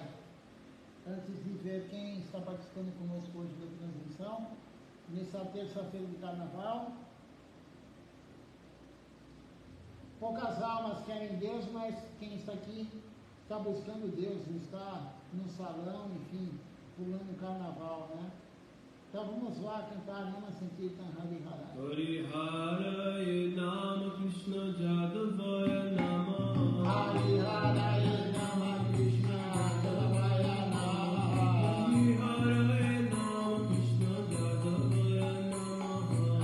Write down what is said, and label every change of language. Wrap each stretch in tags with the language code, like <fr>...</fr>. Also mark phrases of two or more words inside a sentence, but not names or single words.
<pt>Antes de ver quem está participando conosco hoje da transmissão, nessa terça-feira de carnaval. Poucas almas querem Deus, mas quem está aqui está buscando Deus, não está no salão, enfim, pulando o carnaval, né? Então vamos lá cantar</pt> <sa>नाम सङ्कीर्तन हरि हरइ. हरि हरइ नम कृष्ण जदवाय नम. हरि हरइ नम कृष्ण जदवाय नम. हरि हरइ नम कृष्ण जदवाय नम.</sa>